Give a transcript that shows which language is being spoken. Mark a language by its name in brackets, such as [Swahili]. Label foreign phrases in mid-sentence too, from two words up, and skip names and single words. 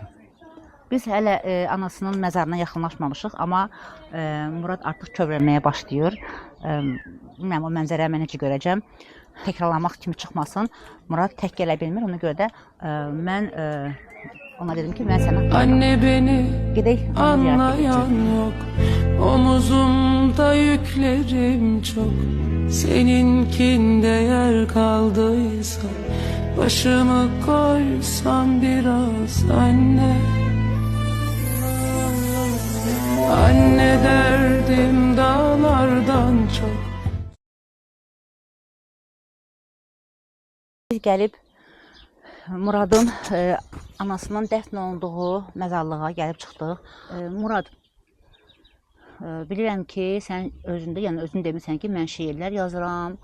[Azerbaijani] Biz hələ anasının məzarına yaxınlaşmamışıq, amma Murad artıq kövrəlməyə başlayır. Bilməm, o mənzərəyə mən necə görəcəm. Təkrarlamaq kimi çıxmasın. Murad tək gələ bilmir, ona görə də mən ona dedim ki, mən sənə [Turkish] Anne beni [Azerbaijani] gedək, [Turkish] anlayan yok, omuzumda yüklerim çok. Seninkinde yer kaldıysa başımı koysam biraz anne. Anne derdim dağlardan çok. [Azerbaijani] Biz gəlib Muradın anasının dəfn olunduğu məzarlığa gəlib çıxdıq. Murad, bilirəm ki, sən özündə, yəni özün demirsən ki, mən şeirlər yazıram.